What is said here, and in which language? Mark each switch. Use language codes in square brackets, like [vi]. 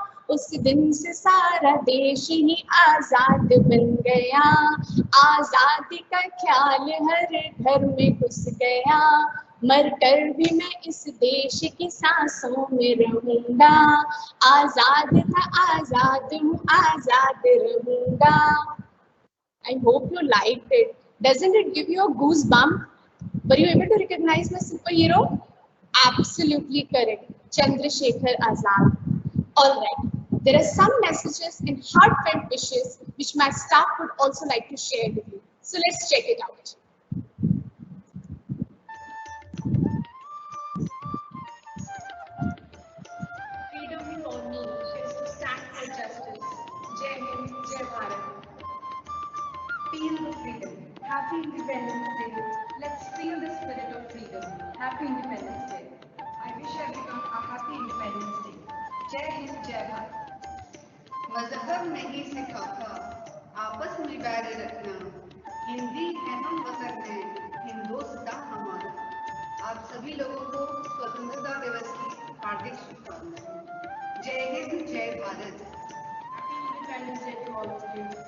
[hi] उस दिन से सारा देश ही आजाद बन गया, आजादी का ख्याल हर घर में घुस गया। मर कर भी मैं इस देश की सांसों में रहूंगा, आजाद था आजाद हूँ आजाद रहूंगा। [en] I hope you liked it. Doesn't it give you a goosebump? Were you able to recognize my superhero? Absolutely correct. Chandrasekhar Azad. Alright. There are some messages and heartfelt wishes which my staff would also like to share with you. So let's check it out. Freedom for me is to stand for justice. Jai Hind, Jai Bharat. Feel the freedom. Happy Independence Day. Let's feel the spirit of freedom. Happy Independence Day. I wish everyone a happy Independence Day. Jai Hind, Jai Bharat. [hi] मजहब नहीं सिखाता आपस में बैर रखना, हिंदी है हम वतन है हिंदोस्तां हमारा। आप सभी लोगों को स्वतंत्रता दिवस की हार्दिक शुभकामनाएं। जय हिंद, जय Bharat. [en] Happy Independence Day to all of you.